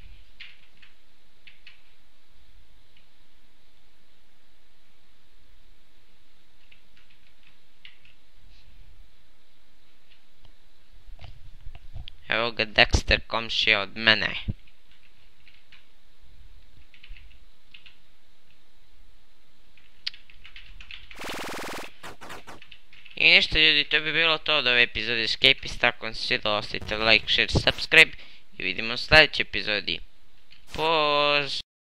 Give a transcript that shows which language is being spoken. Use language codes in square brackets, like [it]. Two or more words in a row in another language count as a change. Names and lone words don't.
[bs] Evo ga Dexter, komšija od mene. I ništa ljudi, to bi bilo to od ove epizode Escapist. Ako vam se svidjelo, ostavite [en] like, share, subscribe [bs] i vidimo u sljedećoj epizodi. Poz!